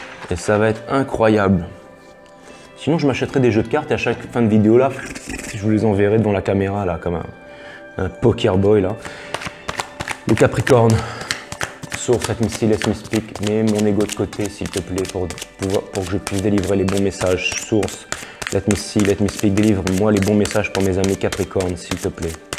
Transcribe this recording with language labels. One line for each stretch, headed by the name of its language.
French: Et ça va être incroyable. Sinon, je m'achèterai des jeux de cartes et à chaque fin de vidéo, là, je vous les enverrai devant la caméra, là, comme un poker boy, là. Les Capricornes,
English: source, let me see, let me speak.
French: Mets mon ego de côté, s'il te plaît, pour que je puisse délivrer les bons messages.
English: Source, let me see, let me speak.
French: Délivre-moi les bons messages pour mes amis Capricornes, s'il te plaît.